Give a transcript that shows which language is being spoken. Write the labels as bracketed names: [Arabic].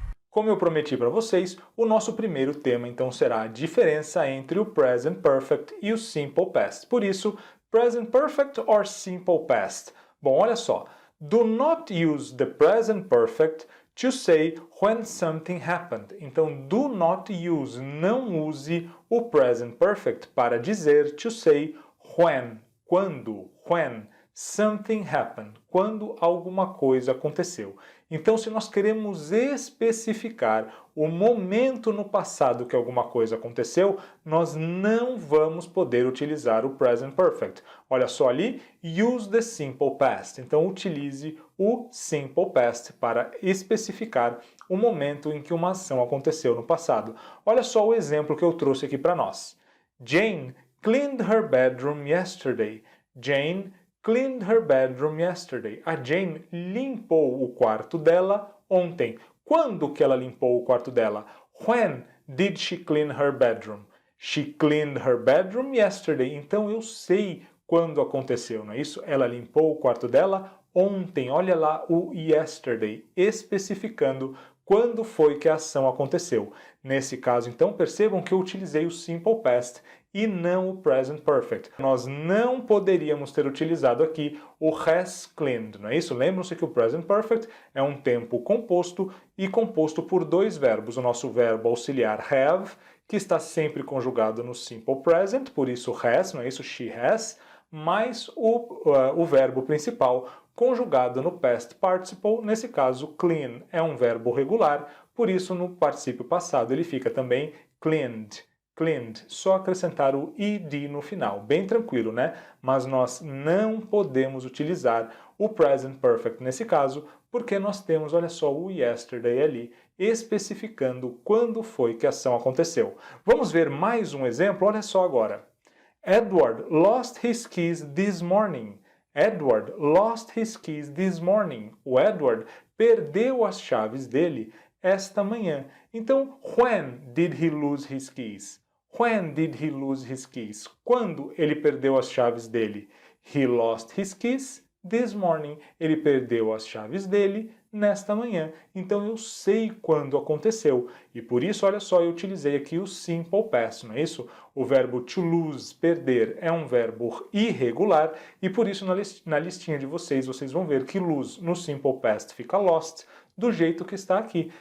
[Portuguese] Como eu prometi para vocês, o nosso primeiro tema então será a diferença entre o Present Perfect e o Simple Past. Por isso, Present Perfect or Simple Past? Bom, olha só. [English] Do not use the Present Perfect to say when something happened. [Portuguese] Então, [English] do not use, [Portuguese] não use o Present Perfect para dizer [English] to say when, [Portuguese] quando, [English] when something happened, [Portuguese] quando alguma coisa aconteceu. Então, se nós queremos especificar o momento no passado que alguma coisa aconteceu, nós não vamos poder utilizar o Present Perfect. Olha só ali, [English] use the Simple Past. [Portuguese] Então, utilize o Simple Past para especificar o momento em que uma ação aconteceu no passado. Olha só o exemplo que eu trouxe aqui para nós. [English] Jane cleaned her bedroom yesterday. Jane cleaned her bedroom yesterday. [Portuguese] A Jane limpou o quarto dela ontem. Quando que ela limpou o quarto dela? [English] When did she clean her bedroom? She cleaned her bedroom yesterday. [Portuguese] Então eu sei quando aconteceu, não é isso? Ela limpou o quarto dela ontem. Olha lá o yesterday, especificando quando foi que a ação aconteceu. Nesse caso, então, percebam que eu utilizei o Simple Past e não o Present Perfect. Nós não poderíamos ter utilizado aqui o has cleaned, não é isso? Lembram-se que o Present Perfect é um tempo composto e composto por dois verbos. O nosso verbo auxiliar have, que está sempre conjugado no Simple Present, por isso has, não é isso? She has, mais o verbo principal conjugado no past participle, nesse caso clean é um verbo regular, por isso no particípio passado ele fica também cleaned. Cleaned, só acrescentar o ed no final, bem tranquilo, né? Mas nós não podemos utilizar o present perfect nesse caso, porque nós temos, olha só, o yesterday ali, especificando quando foi que a ação aconteceu. Vamos ver mais um exemplo? Olha só agora. [English] Edward lost his keys this morning. Edward lost his keys this morning. [Portuguese] O Edward perdeu as chaves dele esta manhã. Então, [English] when did he lose his keys? When did he lose his keys? [Portuguese] Quando ele perdeu as chaves dele? [English] He lost his keys this morning. [Portuguese] Ele perdeu as chaves dele nesta manhã. Então eu sei quando aconteceu. E por isso, olha só, eu utilizei aqui o Simple Past, não é isso? O verbo to lose, perder, é um verbo irregular e por isso na listinha de vocês vão ver que lose no Simple Past fica lost, do jeito que está aqui.